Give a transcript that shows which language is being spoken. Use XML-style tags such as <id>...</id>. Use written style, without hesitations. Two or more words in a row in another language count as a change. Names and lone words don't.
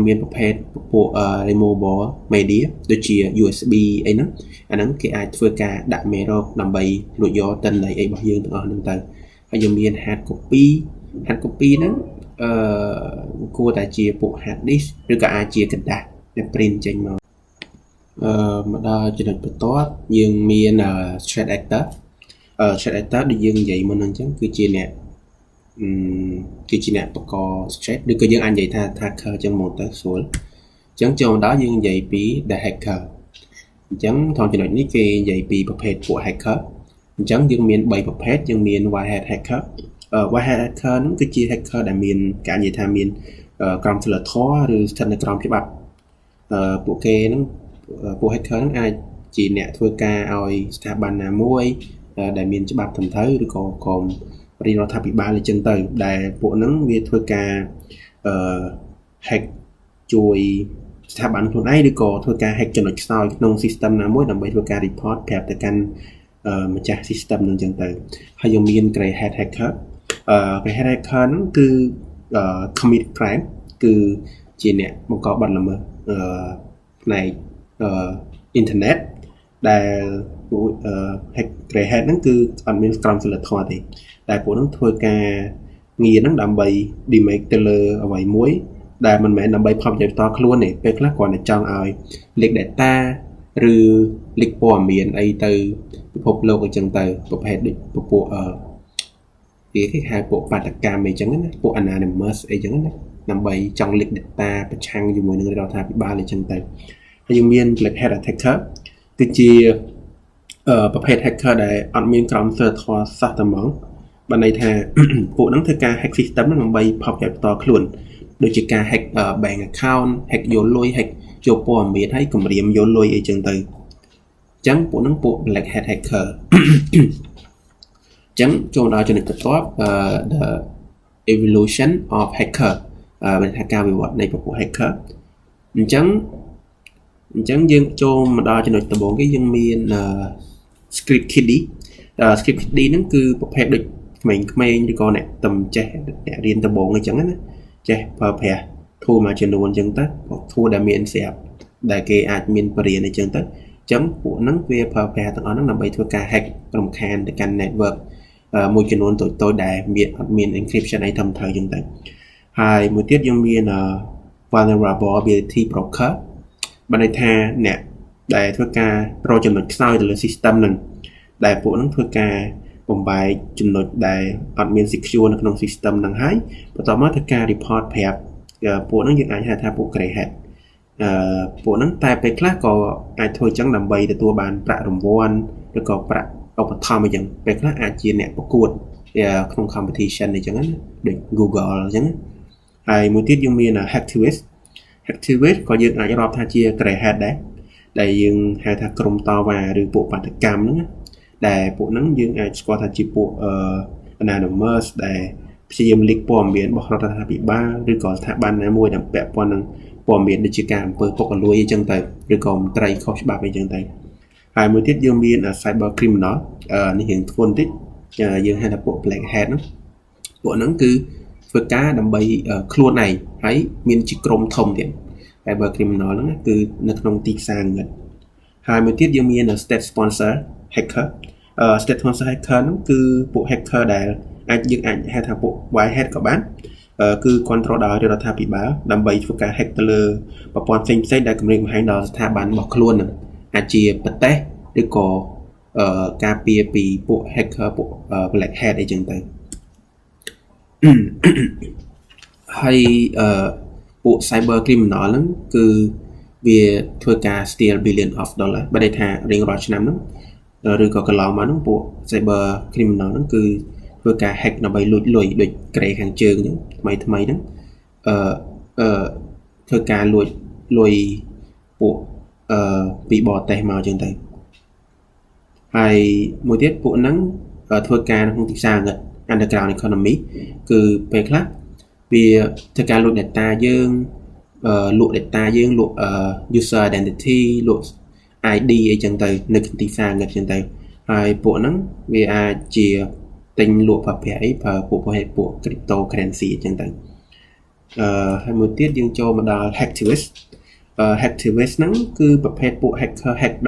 <km>មានប្រភេទពួក</km> <en>removable media</en> <km>ដូចជា USB អីហ្នឹងអាហ្នឹងគេអាចធ្វើការដាក់មេរោគដើម្បីលួចយកទិន្នន័យអីរបស់យើងទាំងអស់ហ្នឹងទៅហើយយើងមាន</km> <en>hard copy</en> <km>ហ្នឹងគួរតែជាពួក</km> <en>hard disk</en> <km>ឬក៏អាចជាกระดาษដែល print ចេញមកមកដល់ចំណុចបន្ទាប់យើងមាន</km> <en>threat actor threat actor</en> <km>ដែលយើងនិយាយមុនហ្នឹងអញ្ចឹងគឺជាអ្នក បង្ក threat ឬក៏យើងអាចនិយាយថា hacker អញ្ចឹងមកទៅស្រួលអញ្ចឹងចូលមកដល់យើងនិយាយពី</km> <en>the hacker</en> <km>អញ្ចឹងក្នុងចំណុចនេះគេនិយាយពីប្រភេទពួក hacker អញ្ចឹងយើងមាន3ប្រភេទយើងមាន</km> <en>white hat hacker white hat hacker</en> <km>ហ្នឹងគឺជា hacker ដែលមានការនិយាយថាមានក្រមសីលធម៌ឬស្ថិតនៅក្រោមច្បាប់ពួកគេហ្នឹងពួក hacker ហ្នឹងអាចជា អ្នកធ្វើការឲ្យស្ថាប័នណាមួយដែលមានច្បាប់ត្រឹមត្រូវឬក៏ក្រមរដ្ឋាភិបាលអញ្ចឹងទៅដែលពួកហ្នឹងវាធ្វើការ hack ជួយស្ថាប័នខ្លួនឯងឬក៏ធ្វើការ hack ចំណុចខ្សោយក្នុង system ណាមួយដើម្បីធ្វើការ report ប្រាប់ទៅកាន់ម្ចាស់ system នឹងអញ្ចឹងទៅហើយយើង មាន</km> <en>grey hat hacker grey hat hacker</en> <km>ហ្នឹងគឺ</km> <en>commit crime</en> <km>គឺជាអ្នកបង្កបទល្មើសផ្នែកអ៊ីនធឺណិតដែល</km> <en>grey hat</en> <km>ហ្នឹងគឺអត់មានក្រមសីលធម៌ទេតែពួកហ្នឹងធ្វើការងារហ្នឹងដើម្បី damage ទៅលើ អ្វីមួយដែលមិនមែនដើម្បីផលប្រយោជន៍ផ្ទាល់ខ្លួនទេពេលខ្លះគ្រាន់តែចង់ឲ្យ</km> <en>leak data</en> <km>ឬ leak ព័ត៌មានអីទៅពិភពលោកអញ្ចឹងទៅ ប្រភេទដូចពួកគេហៅពួកបាតកម្មអីចឹងណាពួក anonymous អីចឹងណាដើម្បីចង់</km> <en>leak data</en> <km>ប្រឆាំងជាមួយនឹងរដ្ឋាភិបាលអីចឹងទៅហើយយើងមាន</km> <en>black hat attacker</en> <km>គឺជាប្រភេទ hacker ដែលអត់មានក្រមសីលធម៌សោះតែហ្មងបានន័យថាពួកហ្នឹងធ្វើការ</km> <en>hack system</en> <km>ហ្នឹងដើម្បីផលប្រយោជន៍ផ្ទាល់ខ្លួនដូចជាការ</km> <en>hack bank account hack</en> <km>យកលុយ hack យកព័ត៌មានហើយគម្រាមយកលុយអីចឹងទៅអញ្ចឹងពួកហ្នឹងពួក</km> <en>black hat hacker</en> <km>អញ្ចឹងចូលដល់ចំណុចបន្ទាប់</km> <en>the evolution of hacker</en> <km>មានថាការវិវត្តនៃពួក hacker អញ្ចឹងយើងចូលមកដល់ចំណុចដំបូងគេយើងមាន</km> <en>script kiddie script kiddie</en> <km>ហ្នឹងគឺប្រភេទដូចក្មេងៗឬក៏អ្នកទំចេះអ្នករៀនដំបូងអញ្ចឹងណាចេះប្រើប្រាស់ tool មួយចំនួនអញ្ចឹងទៅ tool ដែលមានស្រាប់ដែលគេអាចមានបរិញ្ញាអញ្ចឹងទៅអញ្ចឹងពួកហ្នឹងវាប្រើប្រាស់ទាំងអស់ហ្នឹងដើម្បីធ្វើការ hack រំខានទៅកាន់ network មួយចំនួនតូចៗ ដែលអត់មាន encryption អីត្រឹមត្រូវអញ្ចឹងទៅហើយមួយទៀតយើងមាន</km> <en>vulnerability broker</en> <km>បានន័យថាអ្នកដែលធ្វើការរកចំណុចខ្សោយទៅលើ system ហ្នឹងដែលពួកហ្នឹងធ្វើការបំបែកចំណុចដែលអត់មាន secure នៅក្នុង system ហ្នឹងហើយបន្ទាប់មកធ្វើការ report ប្រាប់ពួកហ្នឹងយើងអាចហៅថាពួក</km> <en>grey hat</en> <km>ពួកហ្នឹងតែពេលខ្លះក៏អាចធ្វើចឹងដើម្បី ទទួលបានប្រាក់រង្វាន់ឬក៏ប្រាក់ឧបត្ថម្ភអញ្ចឹងពេលខ្លះអាចជាអ្នកប្រកួតក្នុង competition អញ្ចឹងណាដូច Google អញ្ចឹងហើយមួយទៀតយើងមាន hacktivist ក៏យើងអាចរាប់ថាជា</km> <en>grey hat</en> <km>ដែរដែលយើងហៅថាក្រុមតវ៉ាឬពួកបាត កម្មហ្នឹងដែលពួកហ្នឹងយើងអាចស្គាល់ថាជាពួកanonymous ដែលព្យាយាម leak ព័ត៌មានរបស់រដ្ឋាភិបាលឬក៏ស្ថាប័នណាមួយដែលពាក់ព័ន្ធនឹងព័ត៌មានដូចជាការអំពើពុ ករលួយអីចឹងទៅឬក៏មន្ត្រីខុសច្បាប់អីចឹងទៅហើយមួយទៀតយើងមាន</km> <en>cyber criminal</en> <km>នេះរៀងធ្ងន់បន្តិចយើងហៅថាពួក black hat ហ្នឹងពួកហ្នឹងគឺធ្វើការដើម្បីខ្លួនឯងហើយមានជាក្រុមធំទៀត</km> <en>cyber criminal</en> <km>ហ្នឹងគឺនៅក្នុង ទីផ្សារងឹតហើយមួយទៀតយើងមាន</km> <en>state sponsor hacker state sponsor hacker</en> <km>ហ្នឹងគឺពួក hacker ដែលយើងអាចហៅថាពួក</km> <en>white hat</en> <km>ក៏បានគឺ control ដោយរដ្ឋាភិបាលដើម្បីធ្វើការ hack ទៅលើប្រព័ន្ធផ្សេងៗដែលគម្រាមកំហែងដល់ស្ថាប័នរបស់ខ្លួនហ្នឹងអាចជាប្រទេសឬក៏ការពារពីពួក hacker ពួក</km> <en>black hat</en> <km>អីចឹងទៅ ហើយពួក</km> <en>cyber criminal</en> <km>ហ្នឹងគឺវាធ្វើការ</km> <en>steal billion of dollar</en> <km>បើន័យថារៀងរាល់ឆ្នាំហ្នឹងឬក៏កន្លងមកហ្នឹងពួក</km> <en>cyber criminal</en> <km>ហ្នឹងគឺធ្វើការ hack ដើម្បីលួចលុយដូច grey ខាងជើងហ្នឹងថ្មីហ្នឹងធ្វើការលួចលុយពួកពីបរទេសមកអញ្ចឹង ទៅហើយមួយទៀតពួកហ្នឹងធ្វើការក្នុងទីផ្សារងឹត</km> <en>underground economy</en> <km>គឺពេលខ្លះវាធ្វើការលួច data យើងលក់ data យើងលក់</km> <en>user identity</en> <km>លក់ ID អីចឹងទៅនៅទីផ្សារងឹតចឹងទៅ ហើយពួកហ្នឹងវាអាចជាទិញលក់ប្រភេទអីប្រើពួក cryptocurrency អញ្ចឹងទៅហើយមួយទៀតយើងចូលមកដល់</km> <en>hacktivist hacktivist</en> <km>ហ្នឹងគឺប្រភេទពួក hacker</km>